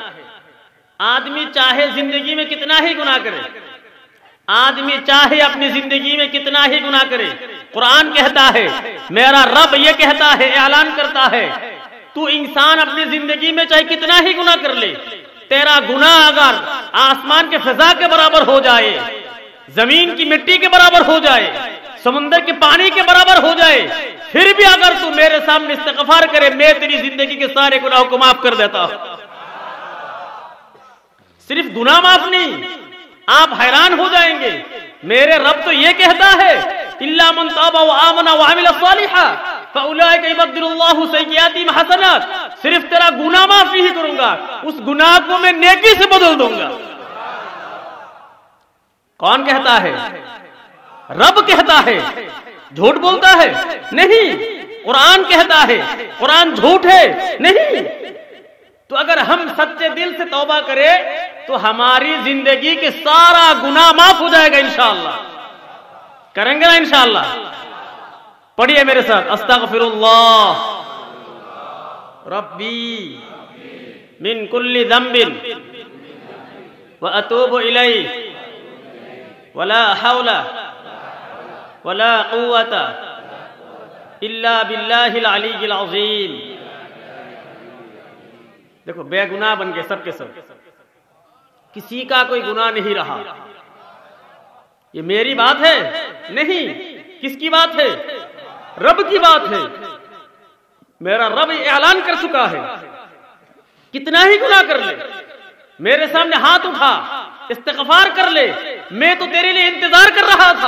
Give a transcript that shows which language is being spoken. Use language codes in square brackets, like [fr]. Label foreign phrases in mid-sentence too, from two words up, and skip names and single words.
[hi] आदमी चाहे जिंदगी में कितना ही गुनाह करे, आदमी चाहे अपनी जिंदगी में कितना ही गुनाह करे, कुरान कहता है, मेरा रब ये कहता है, ऐलान करता है, तू इंसान अपनी जिंदगी में चाहे कितना ही गुनाह कर ले, तेरा गुनाह अगर आसमान के फिजा के बराबर हो जाए, जमीन की मिट्टी के बराबर हो जाए, समुद्र के पानी के बराबर हो जाए, फिर भी अगर तू मेरे सामने इस्तिग़फ़ार करे, मैं तेरी जिंदगी के सारे गुनाहों को माफ कर देता हूं। सिर्फ गुनाह माफ नहीं, आप हैरान हो जाएंगे। मेरे रब तो ये कहता है, [ar] إلا من تاب وآمن وعمل صالحا فأولئك يبدل الله سيئاتهم حسنات. [hi] सिर्फ तेरा गुनाह माफ नहीं करूंगा, उस गुनाह को मैं नेकी से बदल दूंगा। कौन कहता है? रब कहता है। झूठ बोलता है? नहीं। कुरान कहता है। कुरान झूठ है? नहीं। तो अगर हम सच्चे दिल से तौबा करें तो हमारी जिंदगी के सारा गुनाह माफ हो जाएगा इंशाअल्लाह। करेंगे ना इंशाअल्लाह? पढ़िए मेरे साथ, [ar] أستغفر الله ربي من كل ذنب وأتوب إليه ولا حول ولا قوة إلا بالله العلي العظيم. [hi] देखो, बेगुनाह बन गए सबके सब, किसी का कोई गुनाह नहीं रहा। ये मेरी बात है नहीं, किसकी बात है? रब की बात है। मेरा रब ऐलान कर चुका है, कितना ही गुनाह कर ले, मेरे सामने हाथ उठा, इस्तिग़फ़ार कर ले, मैं तो तेरे लिए इंतजार कर रहा था।